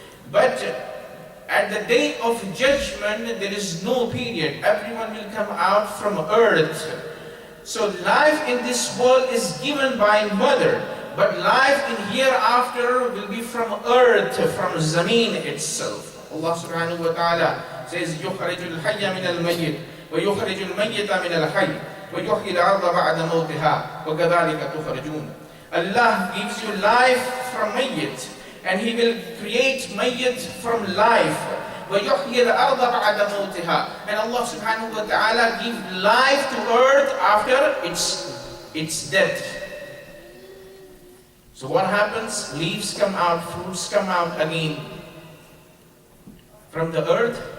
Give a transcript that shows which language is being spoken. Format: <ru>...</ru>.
<en>But at the day of judgment, there is no period. Everyone will come out from earth. So life in this world is given by mother. But life in hereafter will be from earth, from Zameen itself. Allah subhanahu wa ta'ala says,</en> <ar>يُخْرِجُ الْحَيَّ مِنَ الْمَيِّتِ وَيُخْرِجُ الْمَيِّتَ مِنَ الْحَيِّ وَيُحْيِي الْأَرْضَ بَعْدَ مَوْتِهَا وَكَذَلِكَ تُخْرَجُونَ.</ar> <en>Allah gives you life from mayyit, and He will create mayyit from life.</en> <ar>وَيُحْيِي الْأَرْضَ بَعْدَ مَوْتِهَا.</ar> <en>And Allah subhanahu wa ta'ala give life to earth after its death. So what happens? Leaves come out, fruits come out again from the earth.</en>